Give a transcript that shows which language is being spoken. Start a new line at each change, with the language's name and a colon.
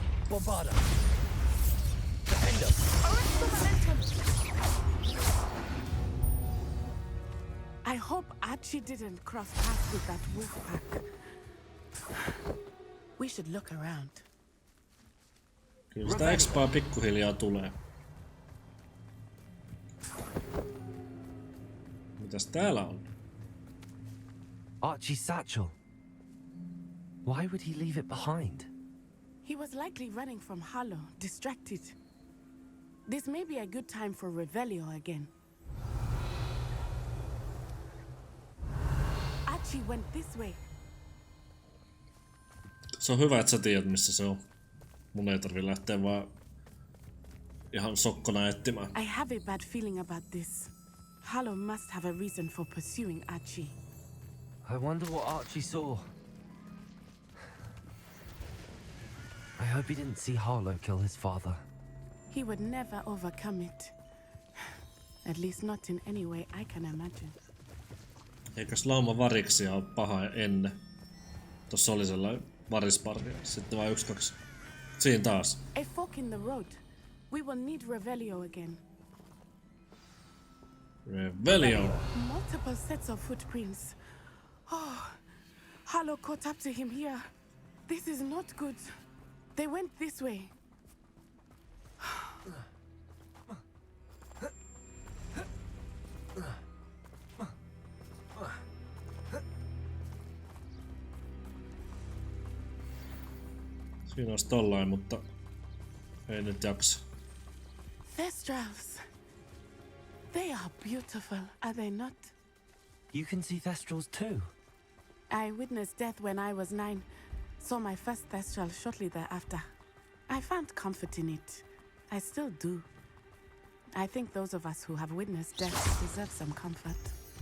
English: Bombarda. Defender. Arrest the momentum. I hope Archie didn't cross paths with that wolf pack. We should look around.
Finnish: Kyllä sitä expaa pikkuhiljaa tulee. Mitäs täällä on?
English: Archie's satchel. Why would he leave it behind? He was likely running from Harlow, distracted. This may be a good time for Revelio again. Archie went this way.
Finnish: Se on hyvä, että sä tiedät, missä se on. Mun ei tarvi lähteä vaan ihan sokkona etsimään.
English: I have a bad feeling about this. Harlow must have a reason for pursuing Archie. I wonder what Archie saw. I hope he didn't see Harlow kill his father. He would never overcome it. At least not in any way I can imagine.
Finnish: Eikös lauma variksia ole paha ennen? Tossa oli sellainen varisparja. Sitten vaan 1, 2. Siinä taas.
English: A fork in the road. We will need Revelio again. Revelio. Multiple sets of footprints. Oh, Harlow caught up to him here. This is not good. They went this way.
Finnish: Siinä olisi tollain, mutta ei nyt jaksa.
English: Thestrals. They are beautiful, are they not? You can see Thestrals too. I witnessed death when I was 9. Saw my first Thestral shortly thereafter. I found comfort in it. I still do. I think those of us who have witnessed death deserve some comfort.